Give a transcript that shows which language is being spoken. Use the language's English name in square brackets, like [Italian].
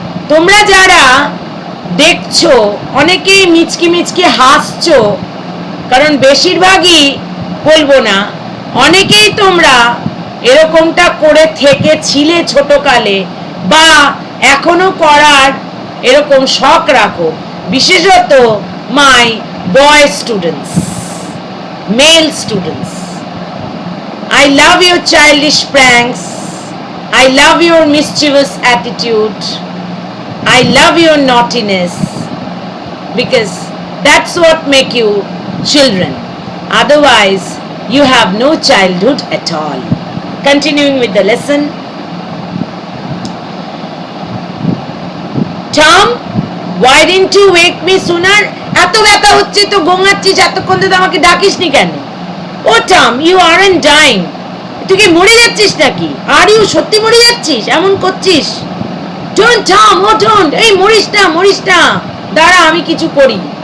[Bangla] তোমরা যারা দেখছো অনেকেই মিচকি মিচকি হাসছো, কারণ বেশিরভাগই বলবো না, অনেকেই তোমরা এরকমটা করে থেকেছিলে ছোটকালে, বা এখনো করার এরকম শখ রাখো, বিশেষত [English] My boy students, male students. I love your childish pranks, I love your mischievous attitude, I love your naughtiness, because that's what make you children. Otherwise, you have no childhood at all. Continuing with the lesson. Tom, why didn't you wake me sooner? [Bangla] এত ব্যথা হচ্ছে তো গোঙাচ্ছিস, এতক্ষণ ধরে আমাকে ডাকিসনি কেন? ও Tom, [English] you aren't dying. [Bangla] তুই কি মরে যাচ্ছিস নাকি? [English] are you [Bangla] সত্যি মরে যাচ্ছিস? এমন করছিস? [English] don't থাম, ও don't, [Bangla] এই মরিস না, দাঁড়া আমি কিছু করি।